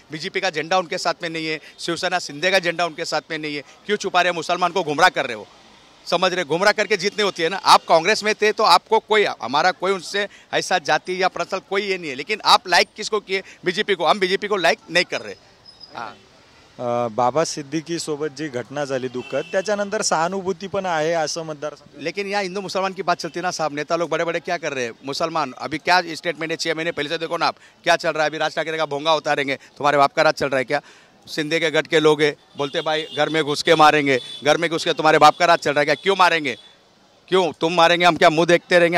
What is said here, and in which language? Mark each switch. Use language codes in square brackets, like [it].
[hi] BJP का झंडा उनके साथ में नहीं है, शिवसेना शिंदे का झंडा उनके साथ में नहीं है. क्यों छुपा रहे? मुसलमान को गुमराह कर रहे हो. समझ रहे, गुमराह करके जीतनी होती है ना। आप कांग्रेस में थे तो आपको कोई, हमारा कोई उनसे ऐसा जाति या पर्सनल कोई ये नहीं है, लेकिन आप लाइक किसको किए? बीजेपी को। हम बीजेपी को लाइक नहीं कर रहे। हाँ, [mr] बाबा सिद्दीकी सोबत जी घटना झाली दुःखद, त्याच्यानंतर सहानुभूती पण आहे असं मतदार। [hi] लेकिन यहाँ हिंदू मुसलमान की बात चलती है ना साहब। नेता लोग बड़े बड़े क्या कर रहे हैं? मुसलमान अभी क्या स्टेटमेंट है 6 महीने पहले से, देखो ना आप क्या चल रहा है। अभी राज ठाकरे का भोंगा उतारेंगे, तुम्हारे बाप का राज चल रहा है क्या? सिंधे के गढ़ के लोग हैं, बोलते भाई घर में घुस के मारेंगे, घर में घुस के तुम्हारे बाप का राज चल रहा है क्या? क्यों मारेंगे? क्यों तुम मारेंगे? हम क्या मुंह देखते रहेंगे?